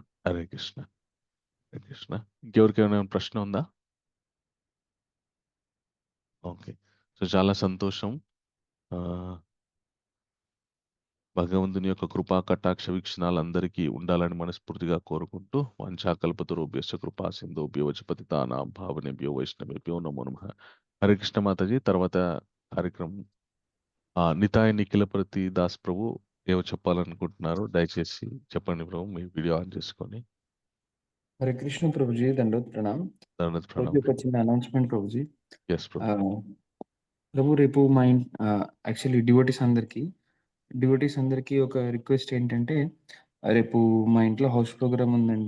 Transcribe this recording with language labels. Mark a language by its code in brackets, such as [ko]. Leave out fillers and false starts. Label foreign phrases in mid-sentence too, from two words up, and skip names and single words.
[te] హరే కృష్ణ. హరే కృష్ణ. ఇంకెవరికైనా ప్రశ్న ఉందా? ఓకే. సో, చాలా సంతోషం. భగవంతుని యొక్క కృపా కటాక్ష వీక్షణాలు అందరికీ ఉండాలని మనస్ఫూర్తిగా కోరుకుంటూ, [sa] वाञ्छाकल्पतरुभ्यश्च कृपा सिन्धुभ्यो वच पतितानां पावनेभ्यो वैष्णवेभ्यो नमो नमः. [te] హరే కృష్ణ మాతాజీ. తర్వాత కార్యక్రమం నితాయ్ నిఖిలపతి దాస్ ప్రభు ఏవో చెప్పాలనుకుంటున్నారు. దయచేసి చెప్పండి ప్రభు. మీ [en] video on [te] చేసుకొని. హరే కృష్ణ ప్రభుజీ, దండోత్ ప్రణామ్. దండోత్ ప్రభుజీ, ప్రణామ్. ఒక చిన్న అనౌన్స్మెంట్ ప్రభుజీ. ఎస్ ప్రభు. ప్రభు, రేపు మా [en] actually devotees [te] అందరికీ ఒక రిక్వెస్ట్ ఏంటంటే, రేపు మా ఇంట్లో [en] house program [te] ఉందండి.